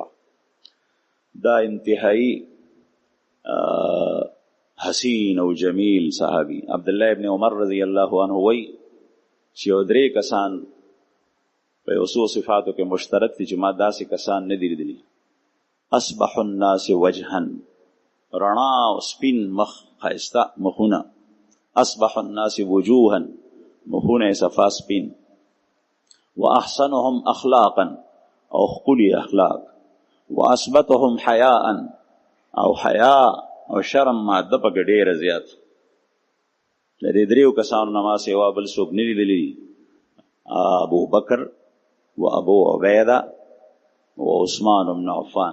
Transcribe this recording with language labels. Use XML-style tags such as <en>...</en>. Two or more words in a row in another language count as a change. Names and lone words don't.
<ps>دا انتهایی حسین او جمیل صحابي. عبدالله ابن عمر</ps> <ar>رضی الله عنه</ar> <ps>وایي چې یو درې کسان په یو څو صفاتو کې مشترک دي چې ما داسې کسان نه دي لیدلي.</ps> <ar>اصبح الناس وجها،</ar> <ps>رڼا او سپین مخ، ښایسته مخونه.</ps> <ar>اصبح الناس وجوها،</ar> <ps>مخونه صفا سپین.</ps> <ar>واحسنهم اخلاقا،</ar> <ps>او ښکلي اخلاق.</ps> <ar>واثبتهم حیاء،</ar> <ps>او حیا او شرم ماده پکې ډېره زیات. د دې دریو کسانو نه ما سوا بل څوک نه لیدلي، ابو بکر و ابو عبیده و عثمان بن عفان.</ps>